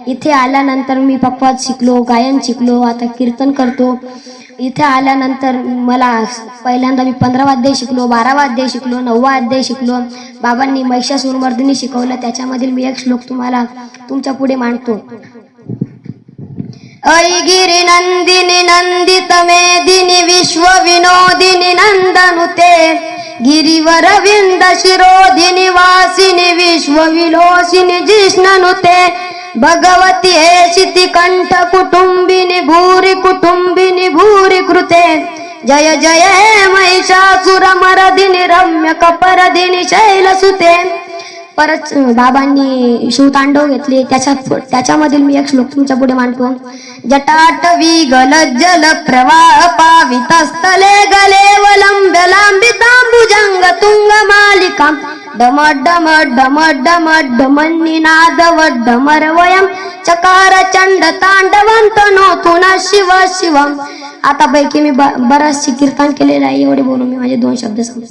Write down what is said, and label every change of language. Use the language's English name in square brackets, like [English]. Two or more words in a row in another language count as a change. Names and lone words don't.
[Marathi] इथे आल्यानंतर मी पखवाज शिकलो, गायन शिकलो, आता कीर्तन करतो। इथे आल्यानंतर मला पहिल्यांदा मी 15 वाद्य शिकलो, 12 वाद्य शिकलो, 9 वाद्य शिकलो। बाबांनी महिषासुरमर्दिनी शिकवलं, त्याच्यामधील मी एक श्लोक तुम्हाला तुमच्या पुढे मांडतो। [Sanskrit] ऐगिरी नंदिनी नंदित मेदिनी विश्व विनोदिनी नंदनुते गिरिवर विंद शिरोधिनी वासिनी विश्व विलोसिनी जिष्णनुते भगवती हेशिति कंठ कुटुंबिनी भूरि कुटुंबिनी भूरि कृते जय जय हे महिषासुरमर्दिनी रम्य कपरदिनी शैलसुते। [Marathi] परत बाबांनी शिवतांडव घेतले, त्याच्यामधील मी एक श्लोक तुमच्या पुढे मांडतो। [Sanskrit] जटाटवी गलज्जल प्रवाह पावितस्थले गले वलंब्य लांबितांबुजंग तुंग मालिका डम डम डम डम डमन्निनाद वड्डमरवयं चकार चंड तांडवंत नोतुन शिव शिवम। [Marathi] आता पैकी मी बराचशी कीर्तन केलेलं आहे। एवढे बोलून मी माझे 2 शब्द सांगतो।